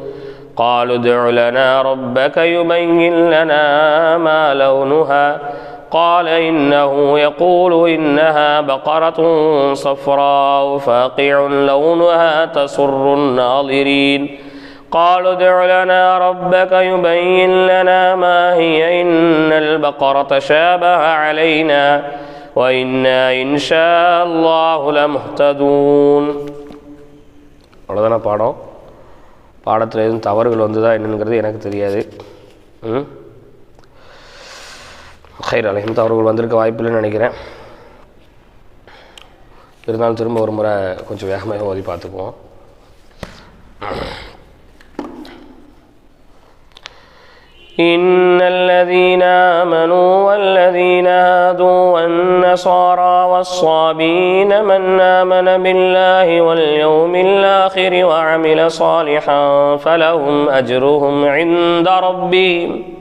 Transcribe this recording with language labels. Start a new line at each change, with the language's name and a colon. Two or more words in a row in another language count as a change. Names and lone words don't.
Arabic: قالوا ادع لنا ربك يبين لنا ما لونها قال إنه يقول إنها بقرة صفراء فاقع لونها تسر الناظرين قالوا ادع لنا ربك يبين لنا ما هي إن البقرة شابه علينا وإنا إن شاء الله لمهتدون.
Tamil: அவ்வளோதான பாடம். பாடத்தில் எதுவும் தவறுகள் வந்ததா என்னங்கிறது எனக்கு தெரியாது.
Arabic: خير عليهم
Tamil: தவறுகள் வந்திருக்க வாய்ப்பில்லைன்னு நினைக்கிறேன். இருந்தாலும் திரும்ப ஒரு முறை கொஞ்சம் வேகமாக ஓதி பார்த்துக்குவோம்.
Arabic: إن الذين آمنوا والذين هادوا والنصارى والصابين من آمن بالله واليوم الآخر وعمل صالحا فلهم أجرهم عند ربهم